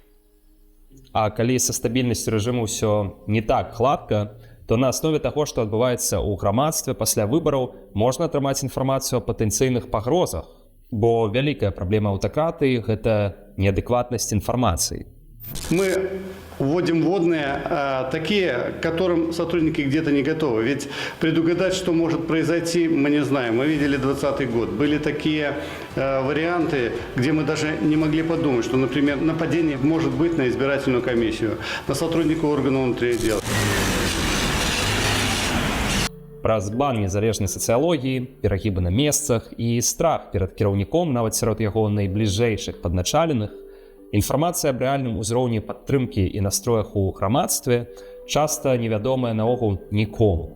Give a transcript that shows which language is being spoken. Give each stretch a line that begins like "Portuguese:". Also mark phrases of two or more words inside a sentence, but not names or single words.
Belarusian: А калі са стабільнасцю рэжыму ўсё не так гладка, то на аснове таго, што адбываецца ў грамадстве пасля выбараў, можна атрымаць інфармацыю о патэнцыйных пагрозах, бо вялікая праблема аўтакратыі – гэта неадэкватнасць інфармацыі.
Russian: Мы вводим вводные такие, к которым сотрудники где-то не готовы. Ведь предугадать, что может произойти, мы не знаем. Мы видели 2020 год. Были такие варианты, где мы даже не могли подумать, что, например, нападение может быть на избирательную комиссию, на сотрудника органов внутренних дел.
Belarusian: Праз бан незалежнай сацыялогіі, перагібы на месцах і страх перад кіраўніком, нават сярод яго найбліжэйшых падначаленых, інфармацыя аб рэальным узроўні падтрымкі і настроях у грамадстве часта невядомая наогул нікому.